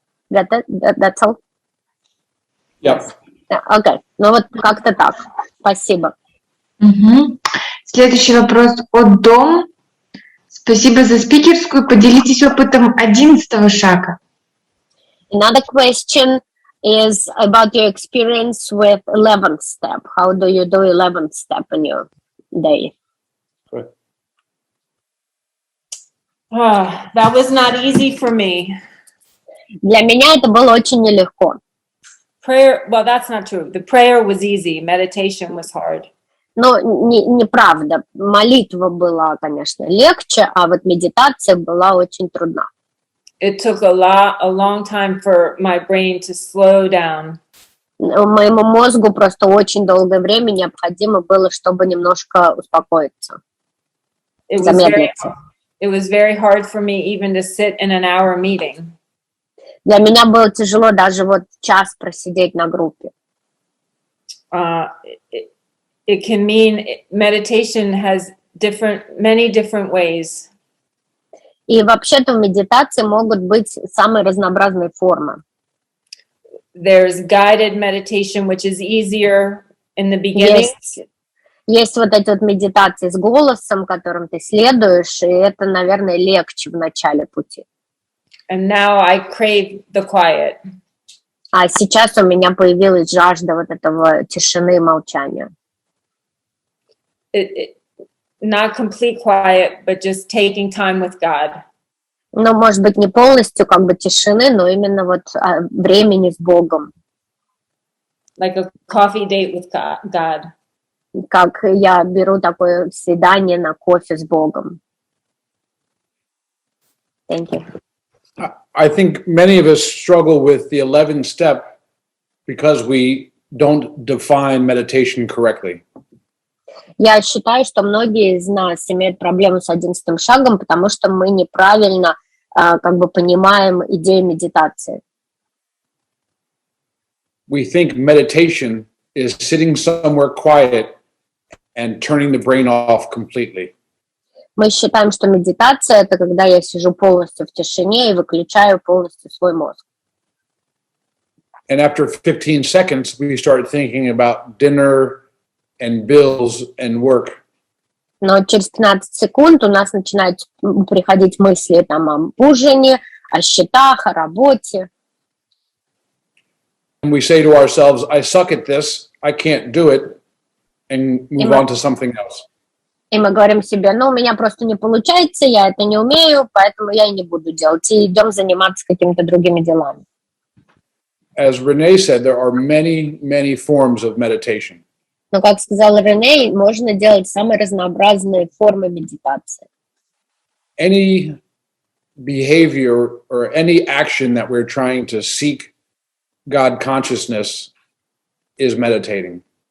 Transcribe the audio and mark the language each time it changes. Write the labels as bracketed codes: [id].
[en] That's all? Yep. [ru] Okay. Ну вот как-то так. Спасибо. Следующий вопрос от Дом. Спасибо за спикерскую. Поделитесь опытом 11-го шага. [en] Another question is about your experience with 11th step. How do you do 11th step in your day? That was not easy for me. [ru] Для меня это было очень нелегко. [en] Prayer, well, that's not true. The prayer was easy. Meditation was hard. [ru] Но неправда. Молитва была, конечно, легче, а вот медитация была очень трудна. [en] It took a long time for my brain to slow down. [ru] Моему мозгу просто очень долгое время необходимо было, чтобы немножко успокоиться. Замедлиться. [en] It was very hard for me even to sit in an hour meeting. [ru] Для меня было тяжело даже вот час просидеть на группе. [en] It can mean meditation has many different ways. [ru] И вообще-то в медитации могут быть самые разнообразные формы. [en] There's guided meditation, which is easier in the beginning. [ru] Есть вот эти вот медитации с голосом, которым ты следуешь, и это, наверное, легче в начале пути. [en] And now I crave the quiet. [ru] А сейчас у меня появилась жажда вот этого тишины и молчания. [en] Not complete quiet, but just taking time with God. [ru] Ну, может быть, не полностью как бы тишины, но именно вот времени с Богом. [en] Like a coffee date with God. [ru] Как я беру такое свидание на кофе с Богом. [en] Thank you. I think many of us struggle with the 11th step because we don't define meditation correctly. [ru] Я считаю, что многие из нас имеют проблему с 11-м шагом, потому что мы неправильно как бы понимаем идею медитации. [en] We think meditation is sitting somewhere quiet and turning the brain off completely. [ru] Мы считаем, что медитация – это когда я сижу полностью в тишине и выключаю полностью свой мозг. [en] And after 15 seconds, we start thinking about dinner and bills and work. [ru] Но через 15 секунд у нас начинают приходить мысли там, о ужине, о счетах, о работе. [en] And we say to ourselves, I suck at this, I can't do it, and move on to something else. [ru] И мы говорим себе, ну, у меня просто не получается, я это не умею, поэтому я и не буду делать. И идем заниматься какими-то другими делами. [en] As Renee said, there are many, many forms of meditation. [ru] Но, как сказала Рене, можно делать самые разнообразные формы медитации. [en] Any behavior or any action that we're trying to seek God consciousness is meditating.